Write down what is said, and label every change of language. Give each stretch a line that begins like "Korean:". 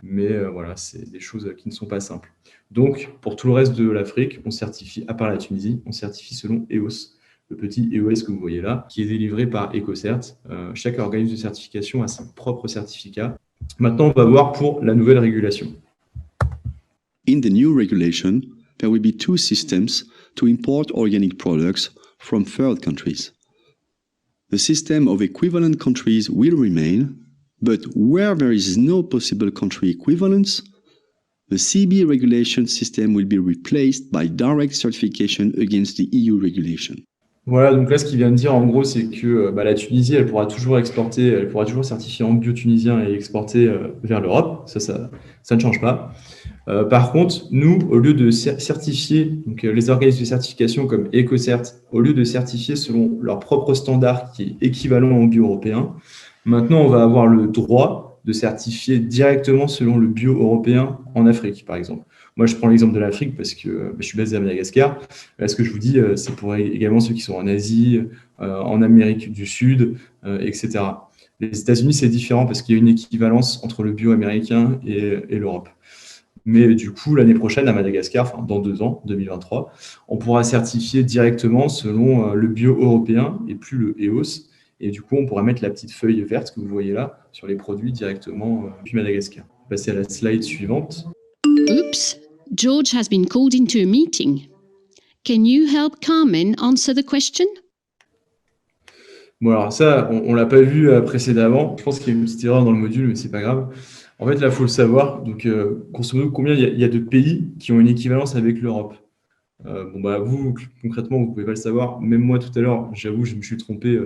French: Mais c'est des choses qui ne sont pas simples. Donc, pour tout le reste de l'Afrique, on certifie, à part la Tunisie, on certifie selon EOS. Le petit EOS que vous voyez là, qui est délivré par EcoCert. Chaque organisme de certification a son propre certificat. Maintenant, on va voir pour la nouvelle régulation.
English: In the new regulation, there will be two systems to import organic products from third countries. The system of equivalent countries will remain, But where there is no possible country equivalence, the CB regulation system will be replaced by direct certification against the EU regulation.
French: Voilà, donc là, ce qu'il vient de dire, en gros, c'est que la Tunisie, elle pourra toujours exporter, elle pourra toujours certifier en bio tunisien et exporter vers l'Europe. Ça ne change pas. Par contre, nous, au lieu de certifier, donc les organismes de certification comme EcoCert, au lieu de certifier selon leur propre standard qui est équivalent au bio européen, maintenant, on va avoir le droit de certifier directement selon le bio européen en Afrique, par exemple. Moi, je prends l'exemple de l'Afrique parce que je suis basé à Madagascar. Là, ce que je vous dis, c'est pour également ceux qui sont en Asie, en Amérique du Sud, etc. Les États-Unis, c'est différent parce qu'il y a une équivalence entre le bio américain et l'Europe. Mais du coup, l'année prochaine, à Madagascar, enfin dans 2 ans, 2023, on pourra certifier directement selon le bio européen et plus le EOS. Et du coup, on pourra mettre la petite feuille verte que vous voyez là sur les produits directement depuis Madagascar. On va passer à la slide suivante.
English: Oops, George has been called into a meeting. Can you help Carmen answer the question?
French: Bon, alors ça, on ne l'a pas vu précédemment. Je pense qu'il y a une petite erreur dans le module, mais c'est pas grave. En fait, là, il faut le savoir. Donc, grosso modo, combien il y a de pays qui ont une équivalence avec l'Europe? Vous, concrètement, vous ne pouvez pas le savoir. Même moi, tout à l'heure, j'avoue, je me suis trompé.